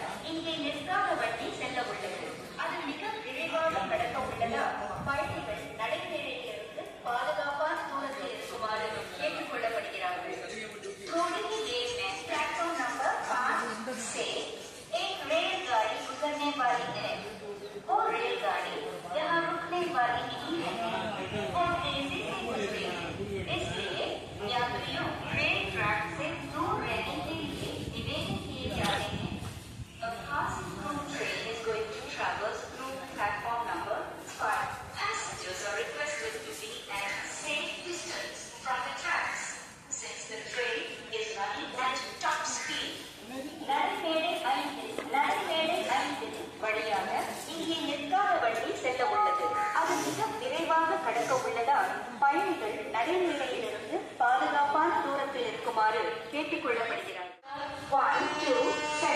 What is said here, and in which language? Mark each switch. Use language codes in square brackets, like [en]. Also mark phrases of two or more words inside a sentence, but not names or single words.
[ta] இங்கே நிற்காத வண்டி செல்ல உள்ளது. அது மிக விரைவாக கடக்க உள்ளதால் பயணிகள் நடைமேடையிலிருந்து பாதுகாப்பான தூரத்தில் இருக்குமாறு கேட்டுக் கொள்ளப்படுகிறார்கள். [hi] थोड़ी ही देर में प्लेटफॉर्म नंबर 5 से एक रेलगाड़ी गुजरने वाली है। वो रेलगाड़ी यहाँ रुकने वाली नहीं है और तेजी से गुजरेगी, इसलिए यात्रियों रेल ट्रैक से दूर रहने के लिए निवेदन किए जाते हैं। [en] A fast through train is going to traverse through platform number 5. Passengers are requested to be at a safe distance from the tracks since the train is running at top speed. [ta] நடைமேடை 5 வழியாக இங்கே நிற்காத வண்டி செல்ல உள்ளது. அது மிக விரைவாக கடக்க உள்ளதால் பயணிகள் நடைமேடையிலிருந்து பாதுகாப்பான தூரத்தில் இருக்குமாறு கேட்டுக் கொள்ளப்படுகிறார்கள். 1, 2